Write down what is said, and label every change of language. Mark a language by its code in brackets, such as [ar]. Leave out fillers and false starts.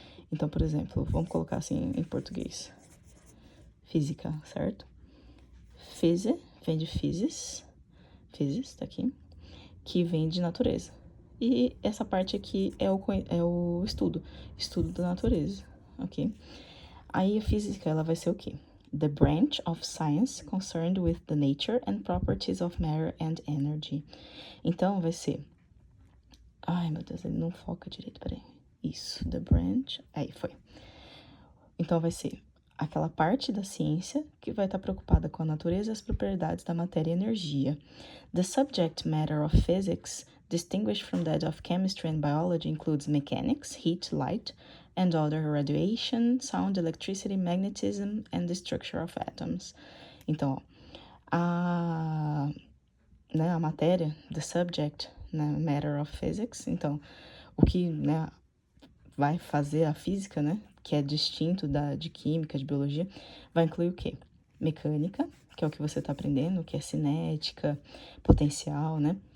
[pt] Então, por exemplo, vamos colocar assim em português. Física, certo? Phys vem de physis, tá aqui, que vem de natureza. E essa parte aqui é o estudo da natureza, ok? Aí a física, ela vai ser o quê? [en] The branch of science concerned with the nature and properties of matter and energy. [pt] Então, vai ser... Ai, meu Deus, ele não foca direito, peraí. Isso, [en] the branch... [pt] Aí, foi. Então, vai ser aquela parte da ciência que vai estar preocupada com a natureza e as propriedades da matéria e energia. [en] The subject matter of physics, distinguished from that of chemistry and biology, includes mechanics, heat, light, and other radiation, sound, electricity, magnetism, and the structure of atoms. [pt] Então, ó, a matéria, [en] the subject, [pt] né, [en] matter of physics, [pt] então, o que, né, vai fazer a física, né, que é distinto de química, de biologia, vai incluir o quê? Mecânica, que é o que você está aprendendo, que é cinética, potencial, né?